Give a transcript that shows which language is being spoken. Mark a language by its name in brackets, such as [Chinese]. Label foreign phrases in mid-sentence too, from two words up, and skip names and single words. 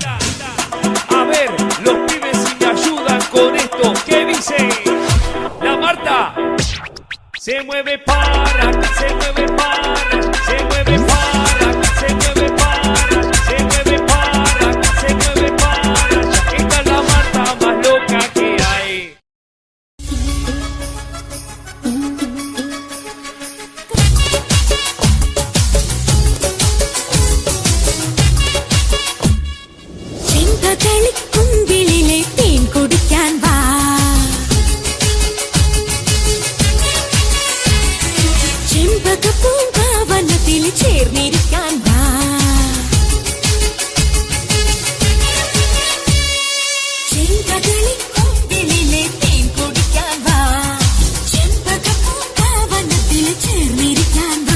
[Spanish] A ver, los pibes si me ayudan con esto, ¿qué dice? La Marta se mueve para, se mueve para, se mueve para, se mueve para, se mueve para, se mueve para. Esta es la Marta más loca que hay. [Malayalam] ചെമ്പകളിക്കുമ്പിളിലെ തേൻ കുടിക്കാൻ വാ, ചെമ്പകപ്പൂങ്കാവനത്തിൽ ചേർന്നിരിക്കാൻ വാ, ചെമ്പകളിക്കുമ്പിളിലെ തേൻ കുടിക്കാൻ വാ, ചെമ്പകപ്പൂങ്കാവനത്തിൽ ചേർന്നിരിക്കാൻ വാ.